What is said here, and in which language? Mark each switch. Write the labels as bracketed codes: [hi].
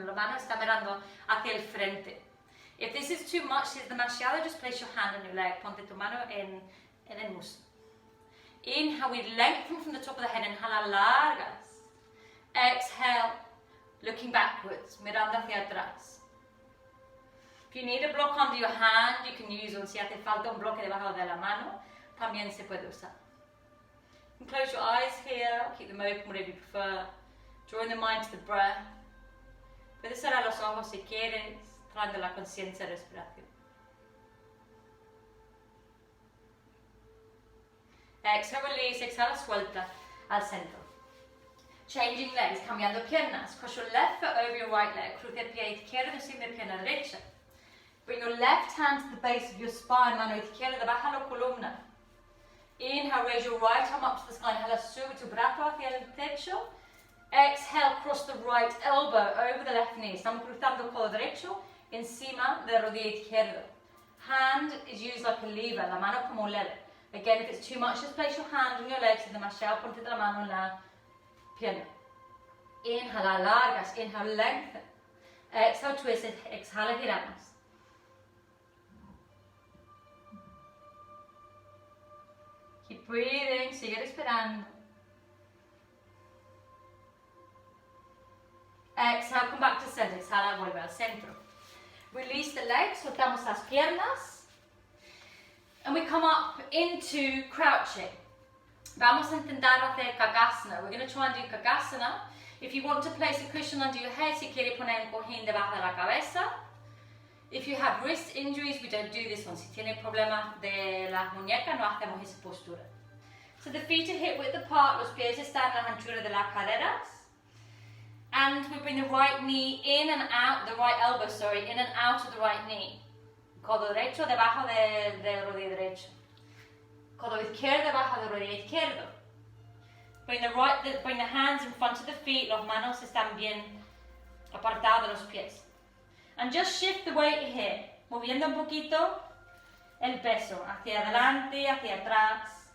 [es] La mano está mirando hacia el frente. [en] If this is too much, [es] si es demasiado, [en] just place your hand on your leg. [es] Ponte tu mano en el muslo. [en] Inhale, we lengthen from the top of the head. [es] Inhala, largas. [en] Exhale, looking backwards, [es] mirando hacia atrás. [en] If you need a block under your hand, you can use one. [es] Si hace falta un bloque debajo de la mano, también se puede usar. [en] You can close your eyes here, keep them open, whatever you prefer. Drawing the mind to the breath. [es] Puedes cerrar los ojos si quieres, trayendo la conciencia de respiración. [en] Exhale, release, [es] exhala, suelta al centro. [en] Changing legs, [es] cambiando piernas. [en] Cross your left foot over your right leg. [es] Cruce el pie izquierdo encima de pierna derecha. [en] Bring your left hand to the base of your spine, [es] mano izquierda debajo de la columna. [en] Inhale, raise your right arm up to the sky. [es] Inhala, sube tu brazo hacia el techo. [en] Exhale, cross the right elbow over the left knee. [es] Estamos cruzando el codo derecho encima de la rodilla izquierda. [en] Hand is used like a lever, [es] la mano como un lever. [en] Again, if it's too much, just place your hand on your legs. [es] Si es demasiado, ponte la mano en la pierna. Inhala, largas. [en] Inhale, lengthen. Exhale, twist. [es] Exhala, giramos. [en] Keep breathing, [es] sigue respirando. [en] Exhale, come back to center. [es] Exhala, vuelve al centro. [en] Release the legs, [es] soltamos las piernas. [en] And we come up into crouching. [es] Vamos a intentar hacer Kagasana. [en] We're going to try and do Kagasana. If you want to place a cushion under your head, [es] si quiere poner un cojín debajo de la cabeza. [en] If you have wrist injuries, we don't do this one. [es] Si tiene problemas de las muñecas, no hacemos esa postura. [en] So the feet are hip width apart, [es] los pies están a la anchura de las caderas. [en] And we bring the right knee in and out, the right elbow, sorry, in and out of the right knee. [es] Codo derecho debajo de rodilla derecha. Codo izquierdo debajo de rodilla izquierdo. [en] Bring the hands in front of the feet, [es] las manos están bien apartadas de los pies. [en] And just shift the weight here, [es] moviendo un poquito el peso, hacia adelante, hacia atrás.